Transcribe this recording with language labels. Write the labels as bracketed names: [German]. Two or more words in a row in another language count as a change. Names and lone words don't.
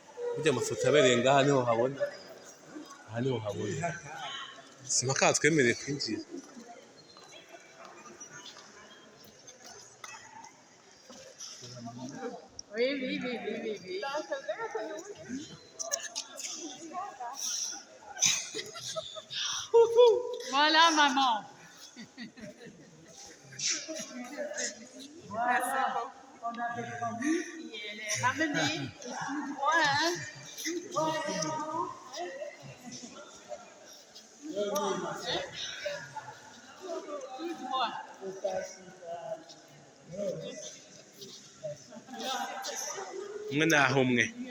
[Kinyarwanda] burya amafoto yabereye ngaha niho habona, aha niho habona, si mpaka twemereye kwinjira. [French] Oui, oui, oui, oui, oui, oui. Voilà, maman. Voilà. On avait promis et elle est ramenée. Et tout droit, hein. Tout droit, maman. Tout droit. [Kinyarwanda] Umwe naho umwe.